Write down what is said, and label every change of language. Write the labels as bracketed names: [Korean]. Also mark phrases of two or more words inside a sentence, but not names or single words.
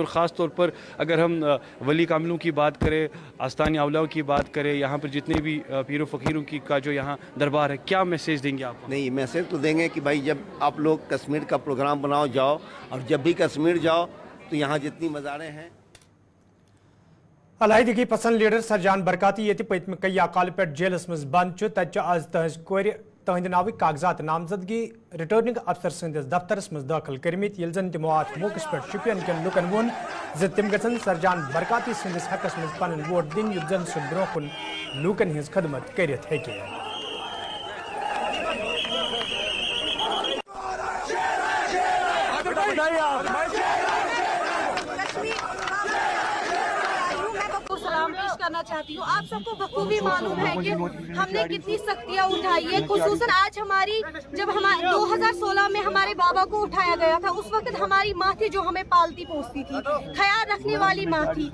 [Hindi] और ख़ास तौर पर अगर हम वली कामिलों की बात करें, आस्तानी औलिया की बात करें, यहाँ पर जितने भी पीरों फ़कीरों की का जो यहाँ दरबार है, क्या मैसेज देंगे आप? नहीं, मैसेज तो देंगे कि भाई जब आप लोग कश्मीर का प्रोग्राम बनाओ जाओ, और जब भी कश्मीर जाओ तो यहाँ जितनी मज़ारें हैं। [Kashmiri] अलहदगी पसंद लीडर सरजान बरकाती ये पत्म कई अकाल पे जेलस मज बंद तज आज तहज कोर तहद नाव कागजात नामजदगी [English] returning officer [Kashmiri] सन्दस दफ्तरस मज दाखिल करमित यल जन तमो अत मौके पे शुपियन कन लुकन वोन ज तिम गसन सरजान बरकाती सन्दस हकस मज पन वोट दिन युत जन सह ब्रो कुन लुकन हज खदमत करित हेके। [Hindi] करना चाहती हूँ। आप सबको बखूबी मालूम है कि हमने कितनी सख्तियाँ उठाई है, खुसूसन आज हमारी जब 2016 में हमारे बाबा को उठाया गया था, उस वक्त हमारी माँ थी जो हमें पालती पोसती थी, ख्याल रखने वाली माँ थी।